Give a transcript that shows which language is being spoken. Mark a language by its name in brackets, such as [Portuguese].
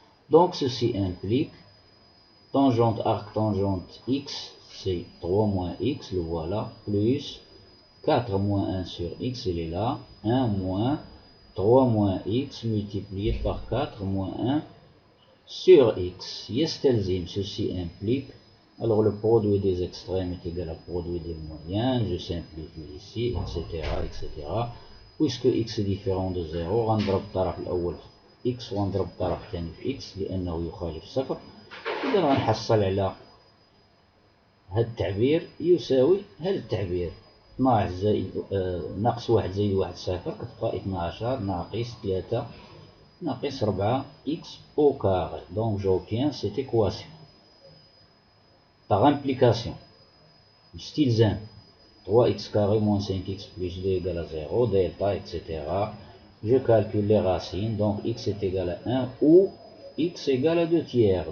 [French] Donc ceci implique tangente arc tangente x, c'est 3 moins x, le voilà, plus 4 moins 1 sur x, il est là, 1 moins 3 moins x multiplié par 4 moins 1 sur x. [Arabic] يستلزم, [French] ceci implique, alors le produit des extrêmes est égal au produit des moyens, je simplifie ici, etc. etc. puisque x est différent de 0 [Arabic] غنضرب الطرف الأول في x وغنضرب الطرف الثاني في x لأنه يخالف صفر. إذا غنحصل على هذا التعبير يساوي هذا التعبير 12 زائد ناقص 1 زائد 1 صفر كتبقى 12 ناقص 3 ناقص 4 x au carré. [French] Donc j'obtiens cette équation par implication. [Arabic] استلزام [French] 3x carré moins 5x plus 2 égale à 0, delta, etc. Je calcule les racines, donc x est égal à 1 ou x égale à 2 tiers.